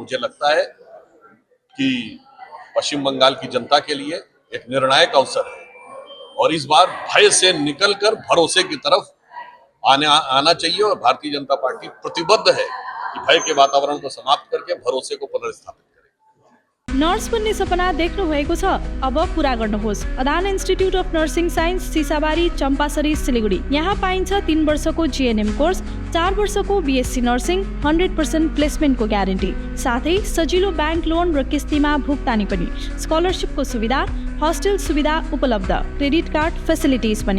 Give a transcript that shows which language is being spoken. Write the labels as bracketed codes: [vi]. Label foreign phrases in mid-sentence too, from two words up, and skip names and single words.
[hi] मुझे लगता है कि पश्चिम बंगाल की जनता के लिए एक निर्णायक अवसर है और इस बार भय से निकलकर भरोसे की तरफ आना चाहिए और भारतीय जनता पार्टी प्रतिबद्ध है कि भय के वातावरण को समाप्त करके भरोसे को पुनर्स्थापित करें। [ne] नर्स बन्ने सपना देख्नु भएको छ, अब पूरा गर्नुहोस्। अदान इन्स्टिट्युट अफ नर्सिङ साइन्स, सिसाबारी, चम्पासरी, सिलिगुडी। यहाँ पाइन्छ 3 वर्षको [en] GNM course, [ne] 4 वर्षको [en] BSc nursing, [ne] 100% प्लेसमेन्टको ग्यारेन्टी, साथै सजिलो ब्याङ्क लोन र किस्तीमा भुक्तानी पनि, स्कलरसिपको सुविधा, हस्टेल सुविधा उपलब्ध, [en] credit card facilities [ne] पनि।